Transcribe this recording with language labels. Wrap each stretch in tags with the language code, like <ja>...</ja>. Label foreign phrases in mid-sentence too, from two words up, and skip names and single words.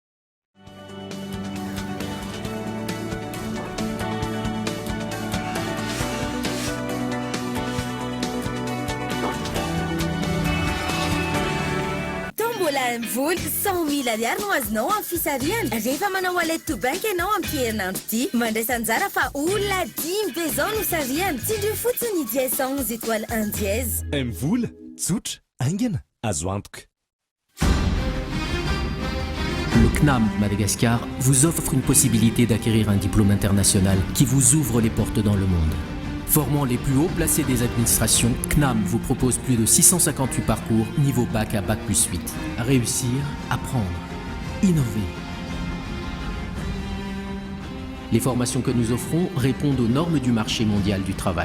<mg>Voly 100 000 ariary no azonao amin'ny fisariana rehefa manao</mg> <en>wallet to bank</en> <mg>ianao amin'ny herinandro ity mandraisanjara fa olona 10 be zao no sariana tsindrio fotsiny</mg> <fr>dièse 11 étoile 1 dièse</fr> <mg>Mvola tsotra aingana azo antoka.</mg> <fr>Le CNAM Madagascar vous offre une possibilité d'acquérir un diplôme international qui vous ouvre les portes dans le monde. Formant les plus hauts placés des administrations, CNAM vous propose plus de 658 parcours niveau bac à bac plus 8. Réussir, apprendre, innover. Les formations que nous offrons répondent aux normes du marché mondial du travail.</fr>